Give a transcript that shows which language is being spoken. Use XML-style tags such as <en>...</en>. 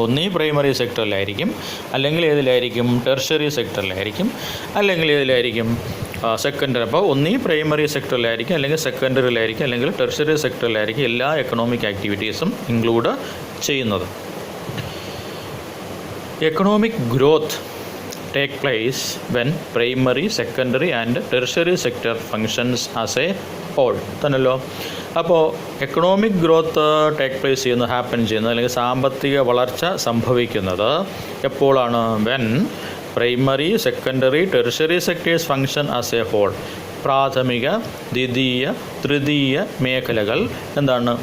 <ml>ഒന്നീ പ്രൈമറി സെക്ടറിലായിരിക്കും, അല്ലെങ്കിൽ ഏതിലായിരിക്കും? ടെർഷ്യറി സെക്ടറിലായിരിക്കും, അല്ലെങ്കിൽ ഏതിലായിരിക്കും? സെക്കൻഡറി. അപ്പോൾ ഒന്നീ പ്രൈമറി സെക്ടറിലായിരിക്കും, അല്ലെങ്കിൽ സെക്കൻഡറിയിലായിരിക്കും, അല്ലെങ്കിൽ ടെർഷ്യറി സെക്ടറിലായിരിക്കും എല്ലാ എക്കണോമിക് ആക്ടിവിറ്റീസും ഇൻക്ലൂഡ് ചെയ്യുന്നത്.</ml> <en>economic growth take place when primary, secondary and tertiary sector functions as a whole</en> <ml>തന്നല്ലോ. അപ്പോൾ എക്കണോമിക് ഗ്രോത്ത് ഹാപ്പൻ ചെയ്യുന്നത് അല്ലെങ്കിൽ സാമ്പത്തിക വളർച്ച സംഭവിക്കുന്നത് എപ്പോഴാണ്?</ml> <en>When primary, secondary, tertiary sectors function as a whole.</en> <ml>പ്രാഥമിക, ദ്വിതീയ, തൃതീയ മേഖലകൾ എന്താണ്?</ml>